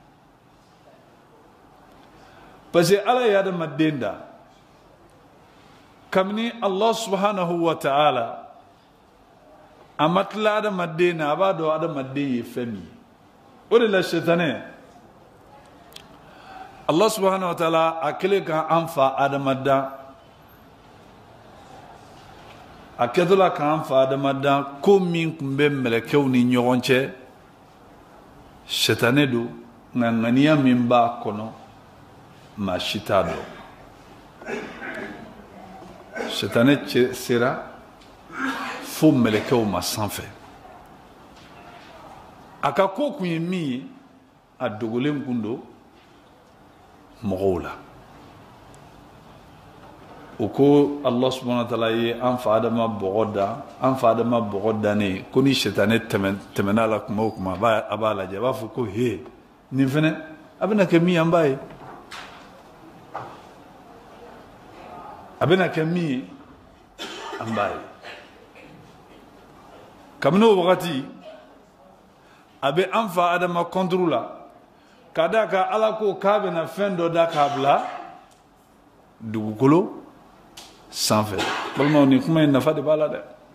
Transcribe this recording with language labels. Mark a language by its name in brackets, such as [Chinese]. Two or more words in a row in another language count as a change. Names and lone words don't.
[French] parce que [Bambara] ala ye adamaden da kabini [Arabic] الله سبحانه وتعالى [Bambara] a ma tila adamaden na a b'a dɔn adamaden ye fɛn min ye o de la sɛtanɛ [Arabic] الله سبحانه وتعالى [Bambara] a kɛlen ka an fa adama da a kɛtɔla k'an fa adama da ko min tun bɛ mɛlɛkɛw ni ɲɔgɔn cɛ sɛtanɛ don nka ŋaniya min b'a kɔnɔ maa si t'a dɔn sɛtanɛ sera fo mɛlɛkɛw ma sanfɛ a ka ko kun ye min ye a dogolen kun don mɔgɔw la o ko [Arabic] الله سبحانه وتعالى [Bambara] ye an fa adama bɔgɔ dannen ko ni sɛtanɛ tɛmɛna la kuma o kuma a b'a lajɛ a b'a fɔ ko he nin fɛnɛ a bɛna kɛ min ye an b'a ye a bɛna kɛ min ye an b'a ye kabini o wagati a bɛ an fa adama kɔnturu la ka da ka ala ko k'a bɛna fɛn dɔ da k'a bila dugukolo sanfɛ balimaw nin kuma in nafa de b'a la dɛ